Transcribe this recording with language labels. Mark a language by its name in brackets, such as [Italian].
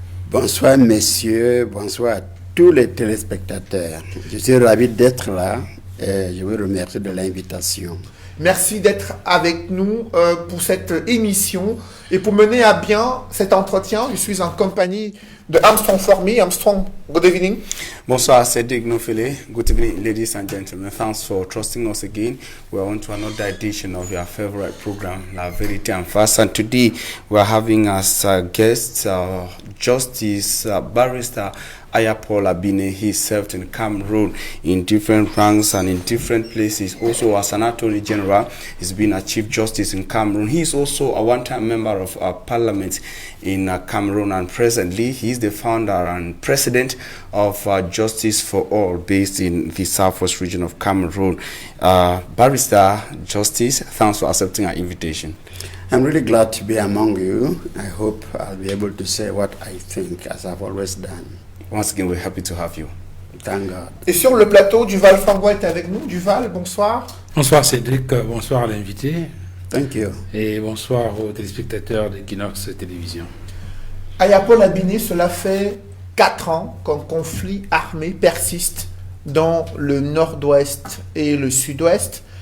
[French] Bonsoir messieurs, bonsoir à tous les téléspectateurs. Je suis ravi d'être là et je vous remercie de l'invitation. Merci d'être avec nous pour cette émission. Et pour mener à bien cet entretien, je suis en compagnie de Armstrong Formy. [English] Armstrong, good evening. [French] Bonsoir, [English] Cedric Nofele. Good evening, ladies and gentlemen. Thanks for trusting us again. We are on to another edition of your favorite program, La Vérité en Face. And today we are having as guest Justice Barrister Ayapol Abiné. He served in Cameroon in different ranks and in different places. Also, as an Attorney General, he's been a Chief Justice in Cameroon. He is also a one-time member of our Parliament in Cameroon, and presently he is the founder and president of Justice for All, based in the southwest region of Cameroon. Barrister Justice, thanks for accepting our invitation. I'm really glad to be among you. I hope I'll be able to say what I think, as I've always done. Once again, we're happy to have you. Thank God. [French] Et sur le plateau, Duval Fango est avec nous. Duval, bonsoir. Bonsoir Cédric, bonsoir à l'invité. [English] Thank you. [French] Et bonsoir aux téléspectateurs d'Equinox Télévision. Ayapol Abiné, cela fait 4 ans qu'un conflit armé persiste dans le nord-ouest et le sud-ouest.